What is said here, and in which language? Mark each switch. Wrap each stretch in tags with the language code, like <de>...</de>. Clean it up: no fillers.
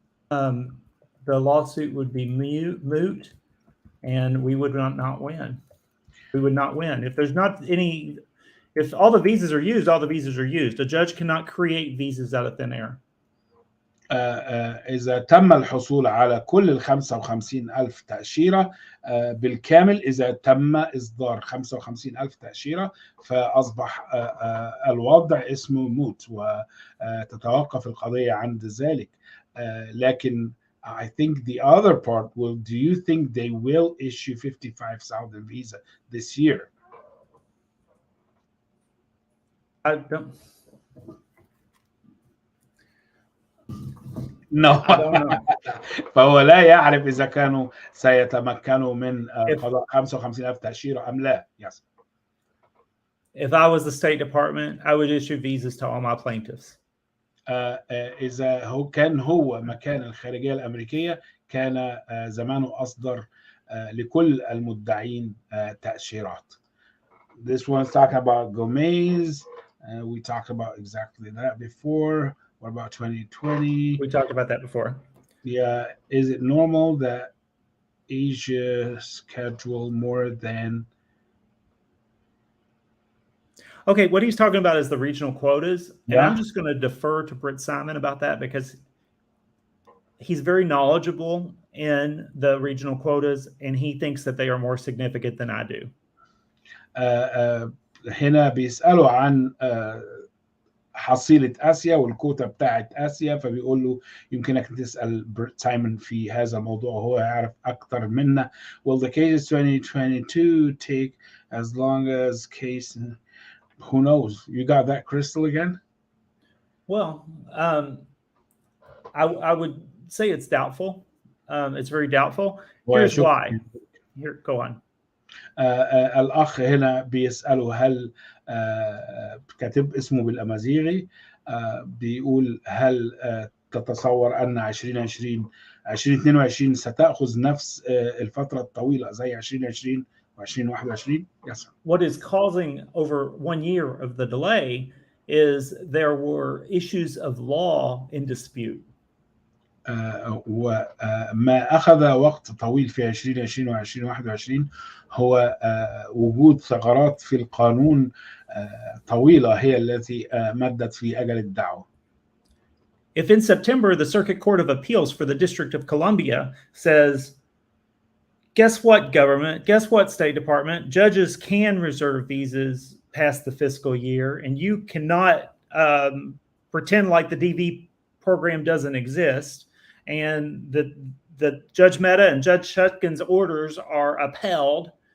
<en>The lawsuit would be moot, and we would not win. We would not win. If there's not any, if all the visas are used, all the visas are used. A judge cannot create visas out of thin air.</en> <ar>إذا تم الحصول على كل ال 55,000 تأشيرة بالكامل، إذا تم إصدار 55,000 تأشيرة فأصبح الوضع اسمه موت وتتوقف القضية عند ذلك. لكن</ar> <en>I think the other part will, do you think they will issue 55,000 visa this year? I don't. No. I don't know.</en> <ar>فهو لا يعرف إذا كانوا سيتمكنوا من قضاء 55,000 تأشيرة أم لا.</ar> <en>Yes. If I was the State Department, I would issue visas to all my plaintiffs.</en> <ar>إذا هو مكان الخارجية الأمريكية كان زمانه أصدر لكل المدعين تأشيرات.</ar> <en>This one's talking about Gomez. We talked about exactly that before. What about 2020? We talked about that before. Yeah. Is it normal that Asia schedule more than? Okay, what he's talking about is the regional quotas. And Yeah. I'm just going to defer to Britt Simon about that because he's very knowledgeable in the regional quotas and he thinks that they are more significant than I do.</en> <ar>هنا بيسألوا عن حصيلة آسيا والكوتا بتاعت آسيا، فبيقول له يمكنك تسأل بريت سايمون في هذا الموضوع وهو يعرف أكتر منا.</ar> <en>Will the cases 2022 take as long as case? Who knows? You got that, Crystal, again? Well, I would say it's doubtful. It's very doubtful. Here's why. Here, go on.</en> <ar>الأخ هنا بيسأله هل كاتب اسمه بالأمازيغي، بيقول هل تتصور أن 2022 ستأخذ نفس الفترة الطويلة زي 2020 و2021؟</ar> <en>Yes. What is causing over 1 year of the delay is there were issues of law in dispute.</en> <ar>وما أخذ وقت طويل في 2020 و2021 هو وجود ثغرات في القانون طويلة هي التي مدت في أجل الدعوة.</ar> <en>If in September the Circuit Court of Appeals for the District of Columbia says, guess what, government? Guess what, State Department? Judges can reserve visas past the fiscal year, and you cannot pretend like the DV program doesn't exist, and the Judge Mehta and Judge Shutkin's orders are upheld.</en>